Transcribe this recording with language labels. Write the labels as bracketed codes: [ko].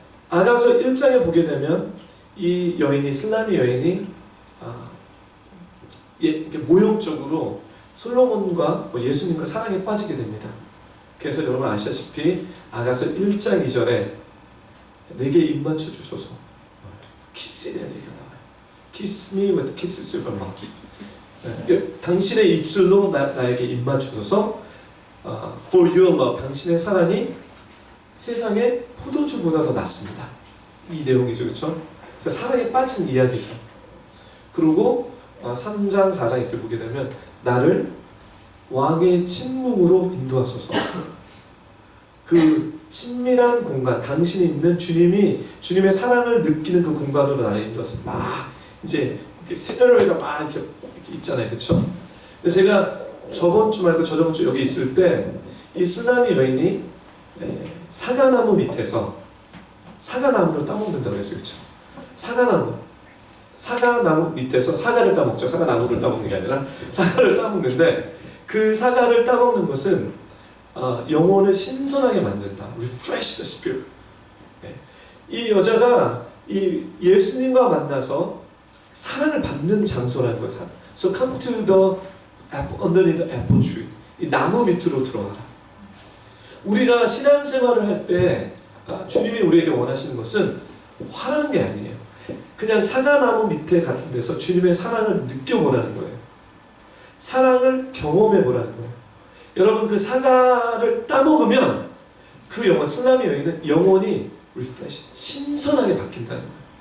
[ko] 아가서 1장에 보게 되면 이 여인이 슬라미 여인이 이렇게 모형적으로 솔로몬과 예수님과 사랑에 빠지게 됩니다. 그래서 여러분 아시다시피 아가서 1장 2절에 내게 입 맞춰 주소서. 키스에 대한 얘기가 나와요. [en] Kiss me with kisses of love. [ko] 당신의 입술로 나에게 입 맞추소서. [en] For your love, [ko] 당신의 사랑이 세상의 포도주보다 더 낫습니다. 이 내용이죠, 그렇죠? 그래서 사랑에 빠진 이야기죠. 그리고 3장, 4장 이렇게 보게 되면 나를 왕의 침묵으로 인도하소서. 그 친밀한 공간, 당신이 있는 주님의 사랑을 느끼는 그 공간으로 나를 인도하소서. 막 이제 시나리오가 막 이렇게 있잖아요, 그렇죠? 제가 저번 주 말고 저저번 주 여기 있을 때 이 슬라미 여인이 사과나무 밑에서 사과나무를 따먹는다고 그랬어요, 그렇죠? 사과나무 밑에서 사과를 따먹죠. 사과나무를 따먹는 게 아니라 사과를 따먹는데 그 사과를 따먹는 것은 영혼을 신선하게 만든다. [en] Refresh the spirit. [ko] 이 여자가 이 예수님과 만나서 사랑을 받는 장소라는 거예요. [en] So come to the apple, underneath the apple tree. [ko] 이 나무 밑으로 들어가라. 우리가 신앙생활을 할 때 주님이 우리에게 원하시는 것은 화라는 게 아니에요. 그냥 사과나무 밑에 같은 데서 주님의 사랑을 느껴보라는 거예요. 사랑을 경험해보라는 거예요. 여러분 그 사과를 따먹으면 그 영혼, 슬라미 여인은 영혼이 refresh, 신선하게 바뀐다는 거예요.